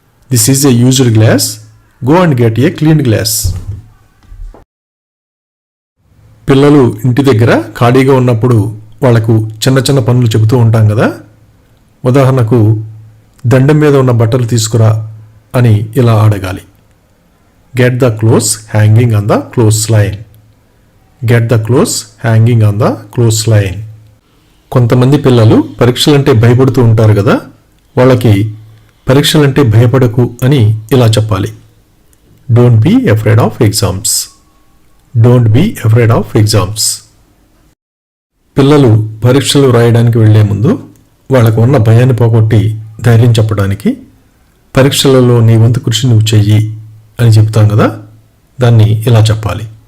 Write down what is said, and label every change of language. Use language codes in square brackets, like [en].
[en] This is a used glass. Go and get a clean glass. [te] పిల్లలు ఇంటి దగ్గర ఖాళీగా ఉన్నప్పుడు వాళ్లకు చిన్న చిన్న పనులు చెబుతూ ఉంటాం కదా. ఉదాహరణకు దండం మీద ఉన్న బట్టలు తీసుకురా అని ఇలా అడగాలి. [en] Get the clothes hanging on the clothesline. Get the clothes hanging on the clothesline. [te] కొంతమంది పిల్లలు పరీక్షలంటే భయపడుతూ ఉంటారు కదా, వాళ్ళకి పరీక్షలంటే భయపడకు అని ఇలా చెప్పాలి. [en] Don't be afraid of exams. Don't be afraid of exams. [te] పిల్లలు పరీక్షలు రాయడానికి వెళ్లే ముందు వాళ్ళకు ఉన్న భయాన్ని పోగొట్టి ధైర్యం చెప్పడానికి పరీక్షలలో నీ వంతు కృషి నువ్వు చెయ్యి అని చెప్తాం కదా, దాన్ని ఇలా చెప్పాలి.